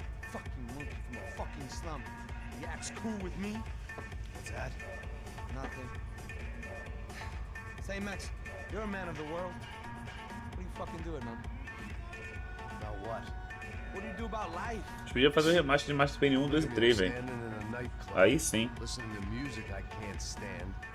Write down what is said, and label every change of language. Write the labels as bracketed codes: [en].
[en] Fucking monkey from a fucking slum. He acts cool with me. What's that? Nothing. Say, Max, you're a man of the world. What are you fucking doing, man? About what? What do you do about life? [pt] A gente podia fazer o remaster de Master Payne 1, 2 e 3, velho. [en] Standing in a nightclub, [pt] Aí sim. [en] listening to music I can't stand.